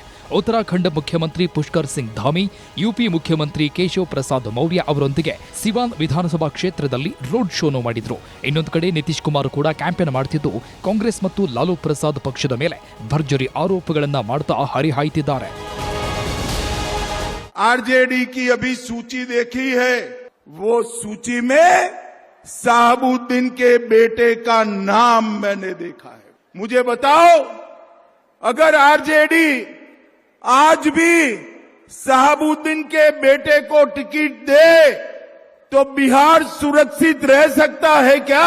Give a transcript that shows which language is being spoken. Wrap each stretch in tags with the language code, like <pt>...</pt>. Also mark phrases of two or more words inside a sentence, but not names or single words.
<kn>ಉತ್ತರಾಖಂಡ ಮುಖ್ಯಮಂತ್ರಿ ಪುಷ್ಕರ್ ಸಿಂಗ್ ಧಾಮಿ, ಯುಪಿ ಮುಖ್ಯಮಂತ್ರಿ ಕೇಶವ್ ಪ್ರಸಾದ್ ಮೌರ್ಯ ಅವರೊಂದಿಗೆ ಸಿವಾನ್ ವಿಧಾನಸಭಾ ಕ್ಷೇತ್ರದಲ್ಲಿ ರೋಡ್ ಶೋನು ಮಾಡಿದ್ರು. ಇನ್ನೊಂದು ಕಡೆ ನಿತೀಶ್ ಕುಮಾರ್ ಕೂಡ ಕ್ಯಾಂಪೇನ್ ಮಾಡುತ್ತಿದ್ದು ಕಾಂಗ್ರೆಸ್ ಮತ್ತು ಲಾಲೂ ಪ್ರಸಾದ್ ಪಕ್ಷದ ಮೇಲೆ ಭರ್ಜರಿ ಆರೋಪಗಳನ್ನ ಮಾಡ್ತಾ ಹರಿಹಾಯ್ತಿದ್ದಾರೆ.</kn> <hi>आरजेडी की अभी सूची देखी है, वो सूची में साहबुद्दीन के बेटे का नाम मैंने देखा है. मुझे बताओ, अगर आरजेडी आज भी साहबुद्दीन के बेटे को टिकट दे तो बिहार सुरक्षित रह सकता है क्या?</hi>